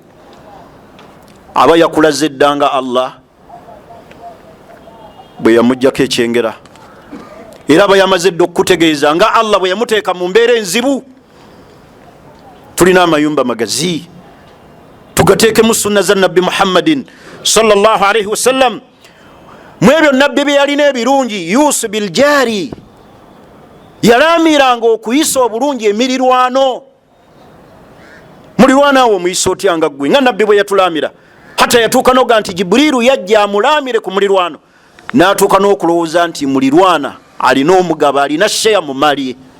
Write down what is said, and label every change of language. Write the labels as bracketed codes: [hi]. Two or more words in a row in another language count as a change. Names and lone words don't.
[lg] Aba yakulaze eddanga Allah bwe yamuggyako ekyengera, era aba yamaze dde okukutegeeza nga Allah bwe yamuteeka mu mbeera enzibu. Tulina amayumba magazi, tugateekemu sunna za nabbi Muhammadin [ar] صلى الله عليه وسلم. [lg] Mu ebyo nabbi bye yalina ebirungi, [ar] يوصي بالجار, [lg] yalamiranga okuyisa obulungi emirirwano. Mulirwana awo muyisa otya nga ggwe? Nga nabbi bwe yatulamira, hata yatuuka noga nti Jibriru yajja amulamire ku mulirwano, n'atuuka n'okulowooza nti mulirwana alina omugabo, alina sheya mu mali ye.